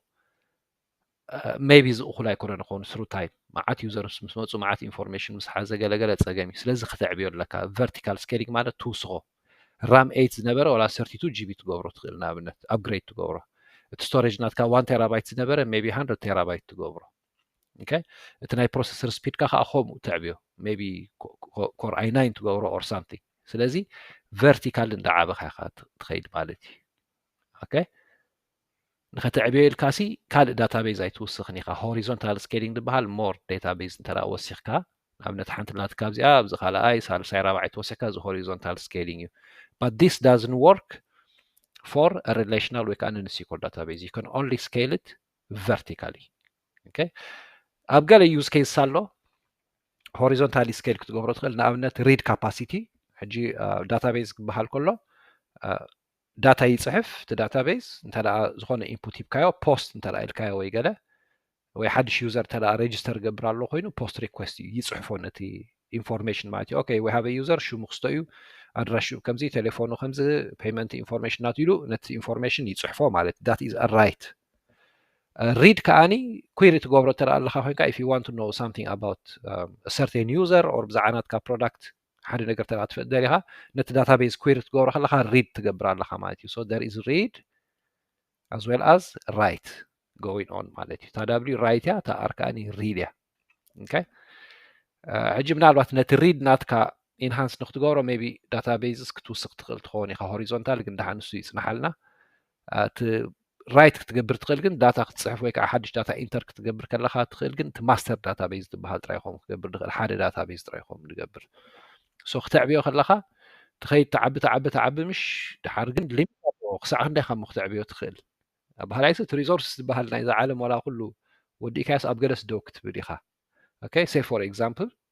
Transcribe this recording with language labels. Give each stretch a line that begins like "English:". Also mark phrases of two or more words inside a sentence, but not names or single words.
Tigrinya: maybe ዝእኹል ኣይኮነን ይኸውን
English: through time
Tigrinya: መዓት users ምስ መፁ መዓት information ምስ ሓዘ ገለገለ ፀገም እዩ ስለዚ ክትዕብዮ ኣለካ
English: vertical scaling
Tigrinya: ማለት ትውስኾ RAM 8 ዝነበረ ወላ 32 GB ትገብሮ ትኽእል ንኣብነት upgrade ትገብሮ እቲ storage ናትካ 1 terabyte ዝነበረ maybe 100 terabyte ትገብሮ okay እቲ ናይ
English: processor speed
Tigrinya: ካ ከዓ ከምኡ ትዕብዮ maybe core i9 ትገብሮ
English: or something
Tigrinya: ስለዚ vertical እንዳዓበኻ ኢኻ ትኸይድ ማለት እዩ okay ንኸትዕብዮ ኢልካሲ ካልእ database ኣይትውስኽን ኢኻ
English: horizontal scaling
Tigrinya: ዝበሃል
English: more database
Tigrinya: እንተደኣ ወሲኽካ ንኣብነት ሓንቲ ናትካ ኣብዚኣ ኣብዚ ካልኣይ ሳልሳይ ራብዓይ ተወሲኽካ እዚ
English: horizontal scaling
Tigrinya: እዩ
English: but this doesn't work for a relational
Tigrinya: ወይ ከዓ
English: NoSQL database you can only scale it vertically okay
Tigrinya: ኣብ ገለ
English: use case
Tigrinya: ኣሎ
English: horizontally scale
Tigrinya: ክትገብሮ ትኽእል ንኣብነት
English: read capacity
Tigrinya: ሕጂ database ክበሃል ከሎ ዳታ ይፅሕፍ እቲ database እንተደኣ ዝኾነ input ሂብካዮ post እንተደኣ ኢልካዮ ወይ ገለ ወይ ሓድሽ user እንተደኣ register ገብር ኣሎ ኮይኑ
English: post request
Tigrinya: ይፅሕፎ ነቲ information ማለት እዩ
English: okay we have a user
Tigrinya: ሽሙ ክስቶ እዩ ኣድራሽኡ ከምዚ ቴሌፎኑ ከምዚ payment information ናቱ ኢሉ ነቲ information ይፅሕፎ ማለት
English: that is a right read
Tigrinya: ከኣኒ query ትገብሮ እንተደኣ ኣለካ ኮይንካ
English: if you want to know something about a certain user or
Tigrinya: ብዛዕባ ናትካ product ሓደ ነገር እንተደኣ ትፈልጥ ደሊኻ ነቲ database query ትገብሮ ከለካ read ትገብር ኣለካ ማለት እዩ
English: so there is read as well as write going on
Tigrinya: ማለት እዩ እታ w write እያ እታ r ከኣኒ read እያ okay ሕጂ ምናልባት ነቲ read ናትካ enhance ንክትገብሮ
English: maybe databases
Tigrinya: ክትውስኽ ትኽእል ትኸውን ኢኻ horizontal ግን ድሓን ንሱ ይፅናሓልና እቲ ራይት ክትገብር ትኽእል ግን ዳታ ክትፅሕፍ ወይ ከዓ ሓድሽ ዳታ ኢንተር ክትገብር ከለካ ትኽእል ግን እቲ
English: master database
Tigrinya: ዝበሃል ጥራይ ኢኹም ክትገብር ትኽእል ሓደ ዳታቤዝ ጥራይ ኢኹም ንገብር ሶ ክትዕብዮ ከለካ ትኸይድ ተዓቢ ምሽ ድሓር ግን ሊሚት ኣለዎ ክሳዕ ክንደይ ካብ ክትዕብዮ ትኽእል ባህላይስ እቲ ሪሶርስ ዝበሃል ናይ ዓለም ወላ ኩሉ ወዲእካያስ ኣብ ገለስ ደው ክትብል ኢኻ
English: okay say for example